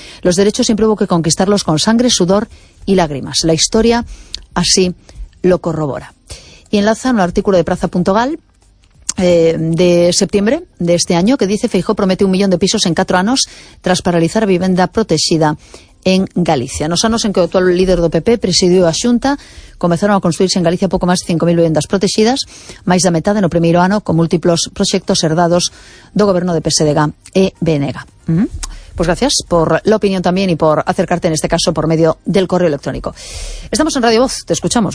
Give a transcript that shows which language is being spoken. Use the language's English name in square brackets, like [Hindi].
[Spanish] Los derechos siempre hubo que conquistarlos con sangre, sudor y lágrimas. La historia así lo corrobora. Y enlaza un artículo de Praza.gal. De septiembre de este año, que dice Feijóo promete un millón de pisos en 4 años tras paralizar vivienda protegida en Galicia. [Galician] Nos anos en que o actual líder do PP presidiu a Xunta, comezaron a construirse en Galicia pouco máis de 5.000 viviendas protexidas, máis da metade no primeiro ano, con múltiplos proxectos herdados do goberno de PSDG e BNG. [Spanish] Pues gracias por la opinión también y por acercarte en este caso por medio del correo electrónico. Estamos en Radio Voz, te escuchamos.